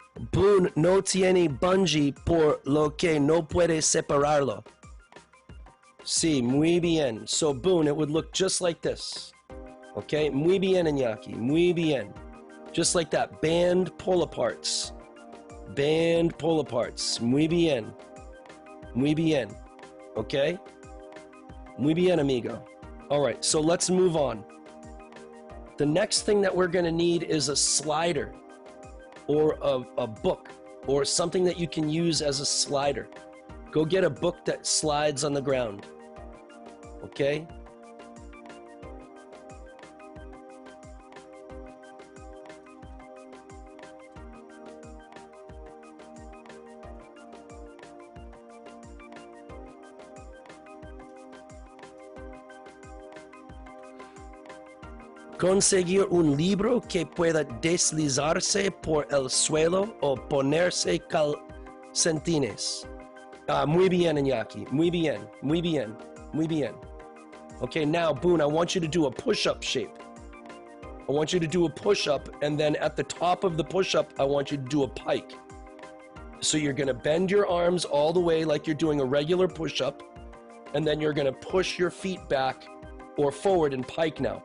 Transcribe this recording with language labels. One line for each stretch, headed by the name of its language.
Spanish: Boone no tiene bungee por lo que no puede separarlo. Sí, muy bien.
English: So Boone, it would look just like this.
Spanish: Okay, muy bien, Iñaki, muy bien.
English: Just like that, band pull-aparts. Band pull-aparts,
Spanish: muy bien. Muy bien, okay? Muy bien, amigo.
English: All right, so let's move on. The next thing that we're gonna need is a slider or a book or something that you can use as a slider. Go get a book that slides on the ground, okay?
Spanish: Conseguir un libro que pueda deslizarse por el suelo o ponerse calcetines. Muy bien, Iñaki. Muy bien, muy bien, muy bien.
English: Okay, now, Boone, I want you to do a push-up shape. I want you to do a push-up, and then at the top of the push-up, I want you to do a pike. So you're gonna bend your arms all the way like you're doing a regular push-up, and then you're gonna push your feet back or forward and pike now.